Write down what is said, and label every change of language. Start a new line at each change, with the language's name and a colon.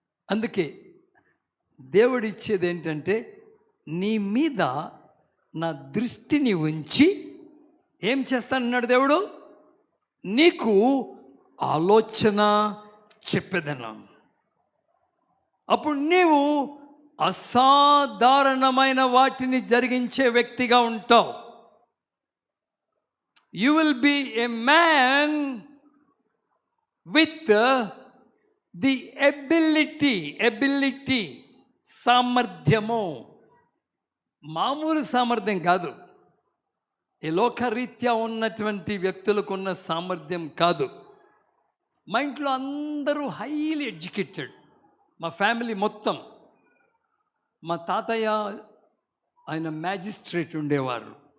Telugu: అందుకే దేవుడిచ్చేది ఏంటంటే నీ మీద నా దృష్టిని ఉంచి ఏం చేస్తానన్నాడు దేవుడు? నీకు ఆలోచన చెప్పేదన్నా. అప్పుడు నీవు అసాధారణమైన వాటిని జరిగించే వ్యక్తిగా ఉంటావు.
English: You will be a man with the ability, సామర్థ్యము.
Telugu: మామూలు సామర్థ్యం కాదు. ఈ లోకరీత్యా ఉన్నటువంటి వ్యక్తులకు ఉన్న సామర్థ్యం కాదు. మా ఇంట్లో అందరూ
English: Highly educated.
Telugu: మా ఫ్యామిలీ మొత్తం. మా తాతయ్య ఆయన మ్యాజిస్ట్రేట్ ఉండేవారు.